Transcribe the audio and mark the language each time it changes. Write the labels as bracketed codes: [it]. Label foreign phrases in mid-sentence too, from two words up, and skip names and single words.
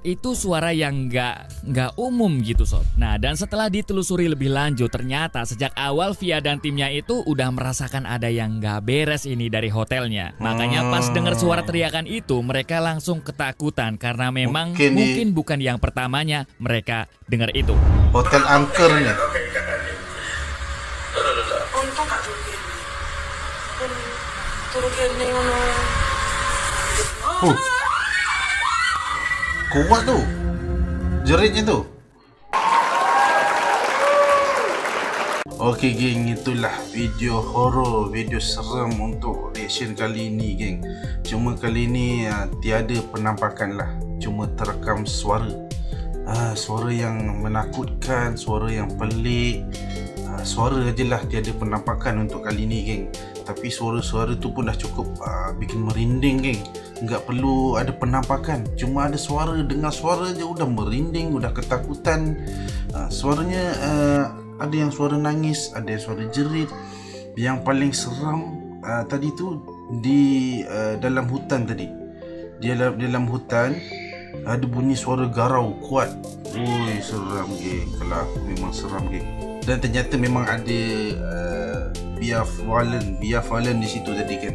[id] Itu suara yang nggak umum gitu sob. Nah, dan setelah ditelusuri lebih lanjut, ternyata sejak awal Via dan timnya itu udah merasakan ada yang nggak beres ini dari hotelnya. Makanya pas dengar suara teriakan itu, mereka langsung ketakutan karena memang mungkin bukan yang pertamanya mereka dengar itu. Hotel angkernya. [jv] Untung gak turu kene ngono. [ms] Kuat tu. Jeritnya tu. Okey geng, itulah video horor, video seram untuk reaction kali ini geng. Cuma kali ini tiada penampakan lah, cuma terekam suara. Suara yang menakutkan, suara yang pelik. Suara je lah, tiada penampakan untuk kali ni geng. Tapi suara-suara tu pun dah cukup [id] bikin merinding [ms] geng. [id] Enggak perlu ada penampakan, cuma ada suara, dengar suara je udah merinding, udah ketakutan. Suaranya ada yang suara nangis, ada yang suara jerit. [ms] Yang paling seram tadi tu di dalam hutan tadi. Dalam hutan ada bunyi suara garau kuat. Oi, seram geng. Kalau aku memang seram geng. Dan ternyata memang ada biar Fallen di situ tadi kan.